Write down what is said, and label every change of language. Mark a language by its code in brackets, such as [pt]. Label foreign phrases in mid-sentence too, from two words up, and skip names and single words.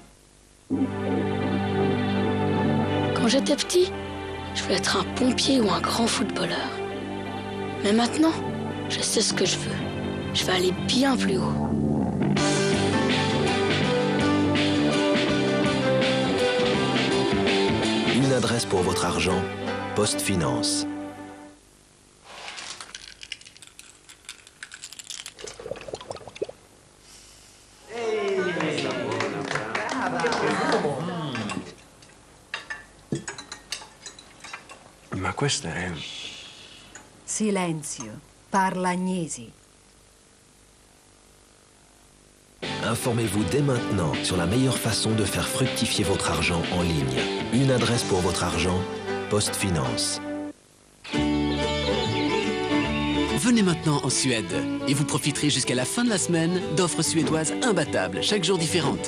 [fr] Quand j'étais petit, je voulais être un pompier ou un grand footballeur. Mais maintenant, je sais ce que je veux. Je vais aller bien plus haut. Une adresse pour votre argent, Poste Finance. [it] Ma questa è... Silenzio, parla Agnesi. [fr] Informez-vous dès maintenant sur la meilleure façon de faire fructifier votre argent en ligne. Une adresse pour votre argent, Poste Finance. Venez maintenant en Suède et vous profiterez jusqu'à la fin de la semaine d'offres suédoises imbattables, chaque jour différentes.